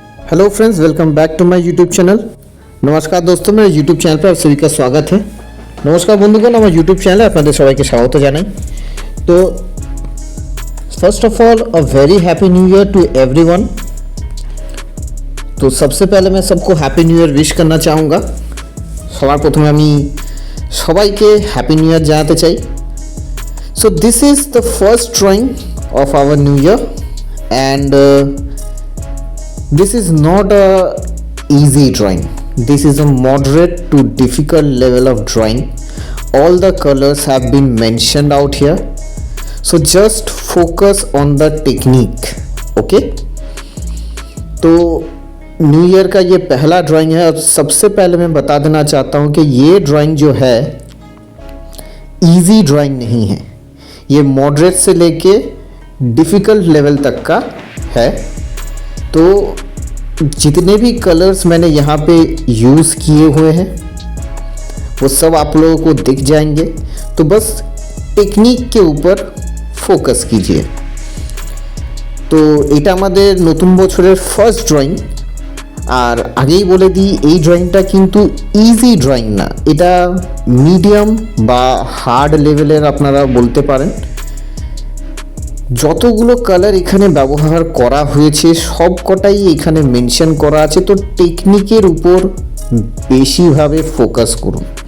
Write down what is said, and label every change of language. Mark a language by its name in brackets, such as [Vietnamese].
[English] Hello friends, welcome back to my YouTube channel. [Hindi] नमस्कार दोस्तों, मेरे यूट्यूब चैनल पर आप सभी का स्वागत है। नमस्कार बंधुगण, [Bangla] আমার यूट्यूब চ্যানেলে আপনাদের সবাইকে স্বাগত জানাই। [English] তো first of all a very happy new year to everyone. [Hindi] तो सबसे पहले मैं सबको हैप्पी न्यू ईयर विश करना चाहूँगा। [Bangla] সবার প্রথমে আমি সবাইকে হ্যাপি নিউ ইয়ার জানাতে চাই। [English] So this is the first drawing of our new year and this is not a easy drawing. This is a moderate to difficult level of drawing. All the colors have been mentioned out here, so just focus on the technique. [Hindi] Okay, तो new year का ये पहला drawing है। अब सबसे पहले मैं बता देना चाहता हूँ कि ये ड्राइंग जो है इजी ड्राइंग नहीं है, ये मॉडरेट से लेके डिफ़िकल्ट लेवल तक का है। तो जितने भी कलर्स मैंने यहाँ पे यूज़ किए हुए हैं वो सब आप लोगों को दिख जाएंगे, तो बस टेक्निक के ऊपर फोकस कीजिए। [Bangla] तो এটা আমাদের নতুন বছরের ফার্স্ট ড্রয়িং, আর আগেই বলে দিই এই ড্রয়িংটা কিন্তু ইজি ড্রয়িং না, এটা মিডিয়াম বা হার্ড লেভেলের আপনারা বলতে পারেন। যতগুলো কালার এখানে ব্যবহার করা হয়েছে সবকটাই এখানে মেনশন করা আছে, তো টেকনিকের উপর বেশিভাবে ফোকাস করুন।